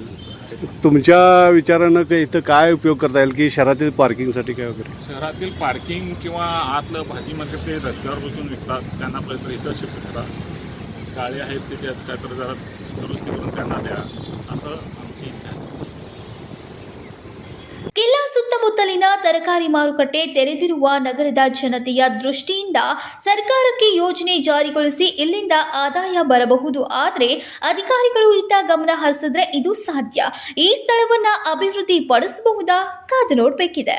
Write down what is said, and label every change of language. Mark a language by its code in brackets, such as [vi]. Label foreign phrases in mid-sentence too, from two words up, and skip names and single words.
[mr] तुमच्या विचारानं इथं काय उपयोग करता येईल की शहरातील पार्किंगसाठी काय वगैरे? शहरातील पार्किंग किंवा आतलं भाजी मार्केट ते रस्त्यावर बसून विकतात, त्यांना आपल्याला इथं शिफ्ट करा. गाळी आहेत त्याच्यात काय तर जरा दुरुस्ती करून त्यांना द्या असं आमची इच्छा आहे. [kn] ಕಿಲ್ಲಾ ಸುತ್ತಮುತ್ತಲಿನ ತರಕಾರಿ ಮಾರುಕಟ್ಟೆ ತೆರೆದಿರುವ ನಗರದ ಜನತೆಯ ದೃಷ್ಟಿಯಿಂದ ಸರ್ಕಾರಕ್ಕೆ ಯೋಜನೆ ಜಾರಿಗೊಳಿಸಿ ಇಲ್ಲಿಂದ ಆದಾಯ ಬರಬಹುದು. ಆದರೆ ಅಧಿಕಾರಿಗಳು ಇತ್ತ ಗಮನ ಹರಿಸಿದ್ರೆ ಇದು ಸಾಧ್ಯ. ಈ ಸ್ಥಳವನ್ನ ಅಭಿವೃದ್ಧಿ ಪಡಿಸಬಹುದಾ? ಕಾದು ನೋಡಬೇಕಿದೆ.